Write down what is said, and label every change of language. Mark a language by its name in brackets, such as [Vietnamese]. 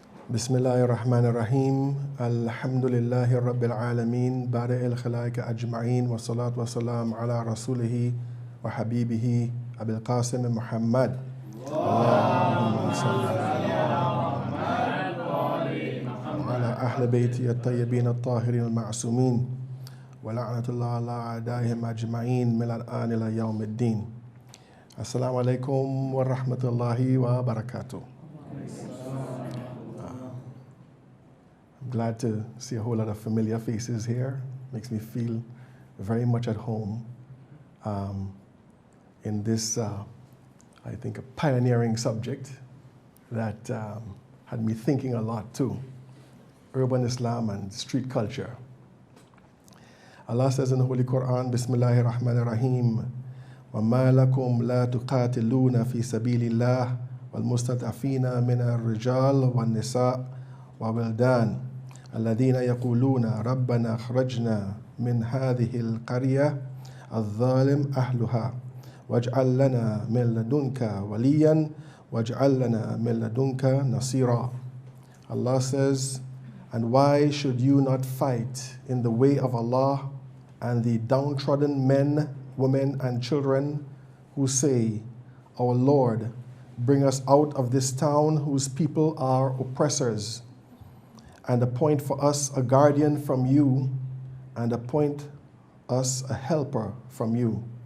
[Arabic] بسم الله الرحمن الرحيم الحمد لله رب العالمين بارئ الخلائق أجمعين والصلاة والسلام على رسوله وحبيبه أبي القاسم محمد اللهم صل على أهل بيته الطيبين الطاهرين المعصومين ولعنة الله على أعدائهم أجمعين من الآن إلى يوم الدين. السلام عليكم ورحمة الله وبركاته. [English] Glad to see a whole lot of familiar faces here. Makes me feel very much at home in this, I think, a pioneering subject that had me thinking a lot too. Urban Islam and street culture. Allah says in the Holy Quran, Bismillahir Rahmanir Rahim, [Arabic] وَمَا لَكُمْ لَا تُقَاتِلُونَ فِي سَبِيلِ اللَّهِ وَالْمُسْتَضْعَفِينَ مِنَ الرِّجَالِ وَالنِّسَاءِ وَوِلْدَانِ الذين يقولون ربنا أخرجنا من هذه القرية الظالم أهلها واجعل لنا من لدنك وليا واجعل لنا من لدنك نصيرا. [English] Allah says, and why should you not fight in the way of Allah and the downtrodden men, women and children who say, our Lord, bring us out of this town whose people are oppressors, and appoint for us a guardian from you, and appoint us a helper from you.